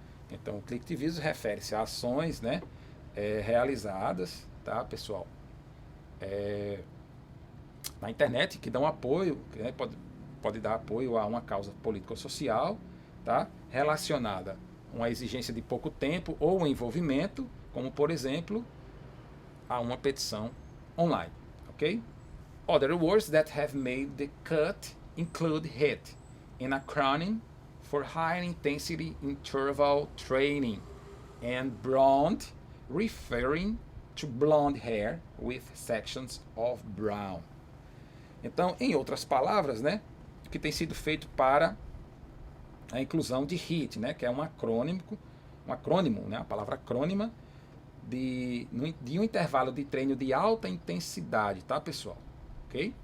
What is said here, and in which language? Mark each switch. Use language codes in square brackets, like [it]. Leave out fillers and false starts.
[pt] Então, o collectivismo refere-se a ações, né, realizadas, tá, pessoal, na internet, que dão apoio, né, pode dar apoio a uma causa política ou social, tá, relacionada a uma exigência de pouco tempo ou envolvimento, como, por exemplo, a uma petição online. Okay? [en] Other words that have made the cut include HIIT, an acronym for High Intensity Interval Training, and blonde, referring to blonde hair with sections of brown. [pt] Então, em outras palavras, né, que tem sido feito para a inclusão de HIIT, né, que é um acrônimo, né, a palavra acrônima, de um intervalo de treino de alta intensidade, tá, pessoal? Ok?